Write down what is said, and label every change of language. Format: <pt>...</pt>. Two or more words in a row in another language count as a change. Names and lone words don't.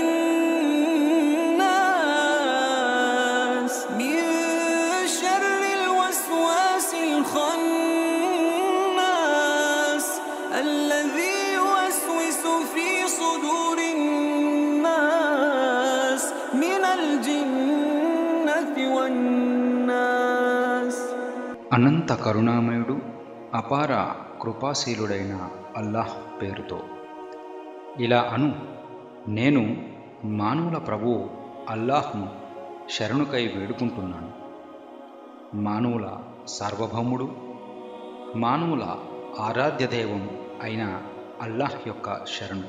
<ar>الناس من شر الوسواس الخناس الذي يوسوس في صدور الناس من الجنة والناس</ar> <te>అనంత కరుణామయుడు అపార కృపాశీలుడైన అల్లాహ్ పేరుతో. ఇలా అను, నేను మానవుల ప్రభువు అల్లాహ్ను శరణుకై వేడుకుంటున్నాను. మానవుల సార్వభౌముడు, మానవుల ఆరాధ్య దైవం అయిన అల్లాహ్ యొక్క శరణు.</te>